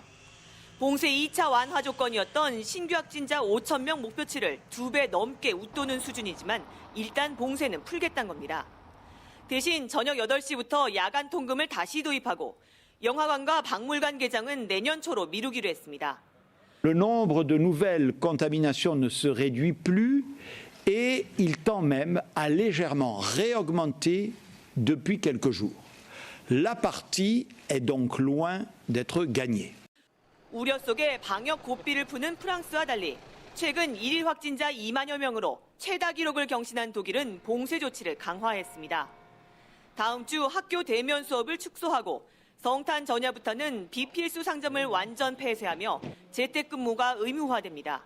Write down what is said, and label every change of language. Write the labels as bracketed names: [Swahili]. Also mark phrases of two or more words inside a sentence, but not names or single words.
[Korean] 봉쇄 2차 완화 조건이었던 신규 확진자 5,000명 목표치를 2배 넘게 웃도는 수준이지만 일단 봉쇄는 풀겠다는 겁니다. 대신 저녁 8시부터 야간 통금을 다시 도입하고 영화관과 박물관 개장은 내년 초로 미루기로 했습니다. [French] Le nombre de nouvelles contaminations ne se réduit plus et il tend même à légèrement réaugmenter depuis quelques jours. La partie est donc loin d'être gagnée. [Korean] 우려 속에 방역 고삐를 푸는 프랑스와 달리 최근 1일 확진자 2만여 명으로 최다 기록을 경신한 독일은 봉쇄 조치를 강화했습니다. 다음 주 학교 대면 수업을 축소하고 성탄 전야부터는 비필수 상점을 완전 폐쇄하며 재택근무가 의무화됩니다.